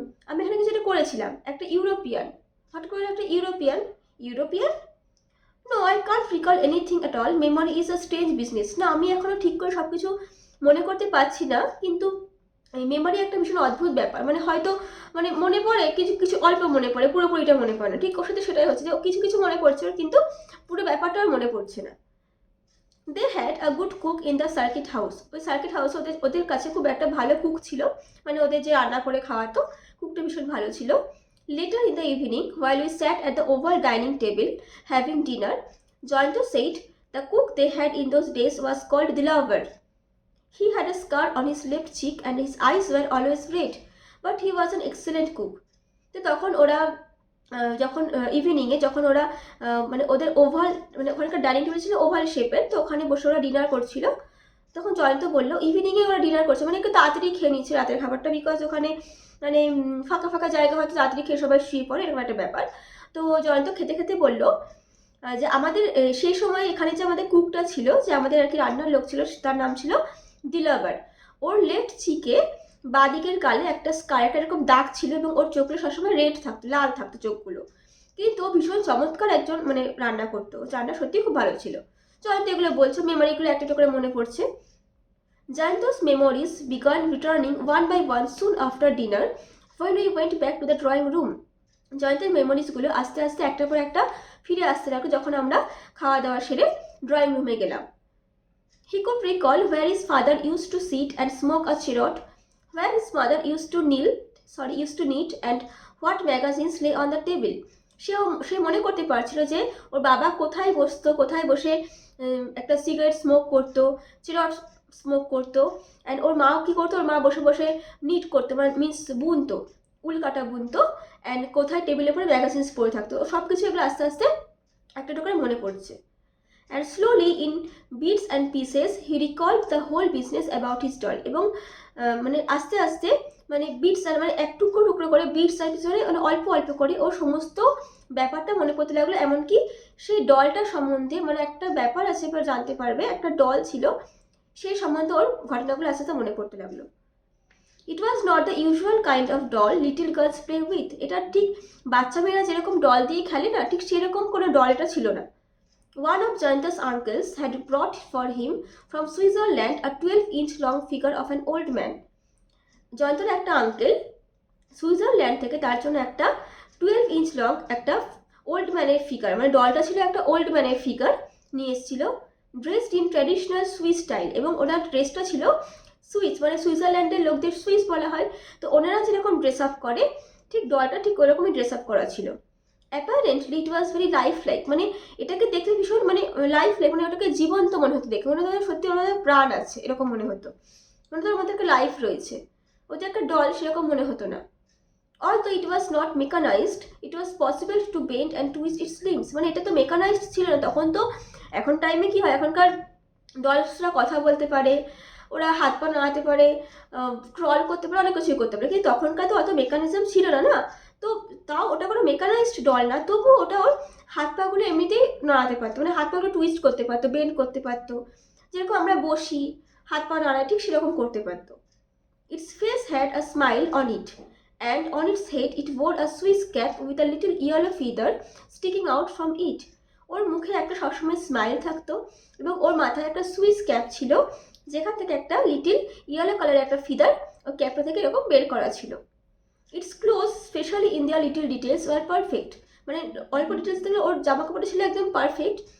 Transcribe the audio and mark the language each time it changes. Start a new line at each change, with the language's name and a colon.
Bangla: আমি এখানে কিছু একটা করেছিলাম, একটা ইউরোপিয়ান। হঠাৎ করে একটা European?
English: No, I can't recall anything at all. Memory is a strange business.
Bangla: না আমি এখনো ঠিক করে সব কিছু মনে করতে পারছি না, কিন্তু এই মেমোরি একটা ভীষণ অদ্ভুত ব্যাপার, মানে হয়তো মানে মনে পড়ে কিছু কিছু অল্প মনে পড়ে, পুরোপুরিটা মনে পড়ে না। ঠিক ওর সাথে সেটাই হচ্ছে যে কিছু কিছু মনে পড়ছে কিন্তু পুরো ব্যাপারটা আর মনে পড়ছে না।
English: They had a good cook in the circuit house.
Bangla: ওই সার্কিট হাউস ওদের কাছে খুব একটা ভালো কুক ছিল, মানে ওদের যে রান্না করে খাওয়াতো কুকটা ভীষণ ভালো ছিল।
English: Later in the evening, while we sat at the oval dining table having dinner, Jayanto said the cook they had in those days was called Dilaver. He had a scar on his left cheek and his eyes were always red, but he was an excellent cook.
Bangla: তো তখন ওরা যখন ইভিনিংয়ে যখন ওরা মানে ওদের oval মানে ওখানকার ডাইনিং টেবিল ছিল ওভাল শেপের, তো ওখানে বসে ওরা ডিনার করছিল। তখন জয়ন্ত বললো ইভিনিংয়ে ওরা ডিনার করছে, মানে একটু তাড়াতাড়ি খেয়ে নিচ্ছে রাতের খাবারটা, বিকজ ওখানে মানে ফাঁকা ফাঁকা জায়গা হয়তো তাড়াতাড়ি খেয়ে সবাই শুয়ে পড়ে, এরকম একটা ব্যাপার। তো জয়ন্ত খেতে খেতে বললো যে আমাদের সেই সময় এখানে যে আমাদের কুকটা ছিল, যে আমাদের আর কি রান্নার লোক ছিল, তার নাম ছিল দিলাভার। ওর লেফট চিকে বাদিকের গালে একটা স্কার, একটা এরকম দাগ ছিল এবং ওর চোখগুলো সবসময় রেড থাকতো, লাল থাকতো চোখগুলো। কিন্তু ও ভীষণ চমৎকার একজন মানে রান্না করতো, রান্না সত্যি খুব ভালো ছিল। জয়ন্ত এগুলো বলছে, মেমোরিগুলো একটা একটা করে মনে পড়ছে।
English: Jayanto's memories began returning one by one soon after dinner when we went back to the drawing room.
Bangla: জয়ন্তের মেমোরিজগুলো আস্তে আস্তে একটা পর একটা ফিরে আসতে লাগলো যখন আমরা খাওয়া দাওয়া সেরে ড্রয়িং রুমে গেলাম।
English: He could recall where his father used to sit and smoke a cheroot, where his mother used to knit, and what magazines lay on the table.
Bangla: সে মনে করতে পারছিল যে ওর বাবা কোথায় বসতো, কোথায় বসে একটা সিগারেট স্মোক করতো, চিরট স্মোক করতো, অ্যান্ড ওর মা কী করতো, ওর মা বসে বসে নিট করতো, মানে মিন্স বুনতো, উলকাটা বুনতো, অ্যান্ড কোথায় টেবিলের পরে ম্যাগাজিনস পড়ে থাকতো। সব কিছু এগুলো আস্তে আস্তে একটা একটা করে মনে পড়ছে।
English: And slowly in bits and pieces he recalled the whole business about his doll.
Bangla: এবং মানে আস্তে আস্তে মানে বিটস আর মানে এক টুকরো টুকরো করে বিটস আর পিছনে মানে অল্প অল্প করে ওর সমস্ত ব্যাপারটা মনে পড়তে লাগলো। এমনকি সেই ডলটার সম্বন্ধে মানে একটা ব্যাপার আছে এবার জানতে পারবে, একটা ডল ছিল, সেই সম্বন্ধে ওর ঘটনাগুলো আস্তে আস্তে মনে পড়তে লাগলো।
English: It was not the usual kind of doll little girls play with.
Bangla: এটা ঠিক বাচ্চা মেয়েরা যেরকম ডল দিয়ে খেলে না, ঠিক সেরকম কোনো ডল এটা ছিল না।
English: One of Jayanto's uncles had brought for him from Switzerland a 12-inch long figure of an old man.
Bangla: জয়ন্তর একটা আঙ্কেল সুইজারল্যান্ড থেকে তার জন্য একটা 12-inch লং একটা ওল্ড ম্যানের ফিগার, মানে ডলটা ছিল একটা ওল্ড ম্যানের ফিগার নিয়ে এসেছিল,
English: Dressed in traditional Swiss style.
Bangla: এবং ওনার ড্রেসটা ছিল সুইস, মানে সুইজারল্যান্ডের লোকদের সুইস বলা হয়, তো ওনারা যেরকম ড্রেস আপ করে ঠিক ডলটা ঠিক ওরকমই ড্রেস আপ করা ছিল।
English: apparently it was very life like,
Bangla: মানে এটাকে দেখতে ভীষণ মানে লাইফ লাইক, মানে ওটাকে জীবন্ত মনে হতো দেখে, মানে তাদের সত্যি ওনাদের প্রাণ আছে এরকম মনে হতো, মানে তার মধ্যে একটা লাইফ রয়েছে। ও যে একটা ডল সেরকম মনে হতো না।
English: Although it was not mechanized, it was possible to bend and twist its limbs.
Bangla: মানে এটা তো মেকানাইজড ছিল না তখন, তো এখন টাইমে কি হয়, এখনকার ডলসরা কথা বলতে পারে, ওরা হাত পা নাড়াতে পারে, ক্রল করতে পারে, অনেক কিছুই করতে পারে, কিন্তু তখনকার তো অত মেকানিজম ছিল না, না? তো তাও ওটা কোনো মেকানাইজড ডল না, তবুও ওটা ওর হাত পাগুলো এমনিতেই নাড়াতে পারতো, মানে হাত পাগুলো টুইস্ট করতে পারতো, বেন্ড করতে পারতো, যেরকম আমরা বসি হাত পা নাড়াই ঠিক সেরকম করতে পারতো।
English: Its face had a smile on it, and on its head it wore a Swiss cap with a little yellow feather sticking out from it.
Bangla: ওর মুখে একটা সবসময় স্মাইল থাকতো এবং ওর মাথায় একটা সুইস ক্যাপ ছিল, যেখান থেকে একটা লিটিল ইয়েলো কালারের একটা ফিদার ওর ক্যাপটা থেকে এরকম বের করা ছিল।
English: It's close specially in their little details were perfect.
Bangla: মানে অল্প ডিটেলস থেকে ওর জামা কাপড়টা ছিল একদম পারফেক্ট।